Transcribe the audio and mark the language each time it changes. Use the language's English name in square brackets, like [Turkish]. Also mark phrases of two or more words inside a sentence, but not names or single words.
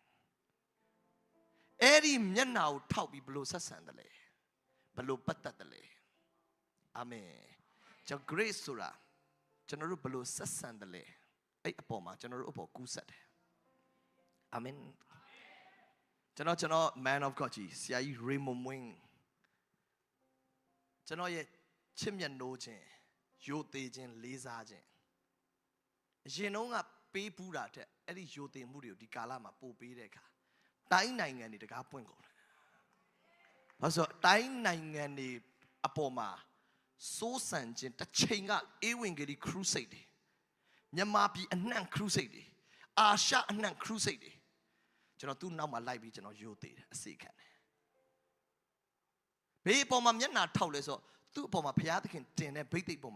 [Burmese] အဲ့ဒီမျက်နှာကိုထောက်ပြီးဘလို့ဆက်ဆံတယ်လေဘလို့ပတ်သက်တယ်လေအာမင်ကျွန်တော် grace ဆိုတာကျွန်တော်တို့ဘလို့ဆက်ဆံတယ်လေအဲ့အပေါ်မှာကျွန်တော်တို့အပေါ်ကူးဆက်တယ်အာမင်ကျွန်တော် [English] man of God [Burmese] ကြီးဆရာကြီး Raymond Wing ကျွန်တော်ရဲ့ချစ်မြတ်နိုးခြင်းယိုသေးခြင်းလေးစားခြင်းအရင်တုန်းကပေးပူးတာတဲ့အဲ့ဒီယိုသေးမှု တွေကိုဒီကာလမှာပို့ပေးတဲ့အခါတိုင်းနိုင်ငံတွေတကားပွင့်ကုန်တယ်ဘာလို့တိုင်းနိုင်ငံတွေအပေါ်မှာစိုးစံခြင်းတစ်ချိန်ကအေးဝင်ကလေး crusade တွေမြန်မာပြည်အနှံ့ crusade တွေအာရှအနှံ့ crusade တွေကျွန်တော်သူ့နောက်မှာလိုက်ပြီးကျွန်တော်ယိုသေးတယ်အစီခံတယ်ဘေးအပေါ်မှာမျက်နှာထောက်လဲဆိုသူ့အပေါ်မှာဘုရားသခင်တင်တဲ့ဗိသိက်ပေါ်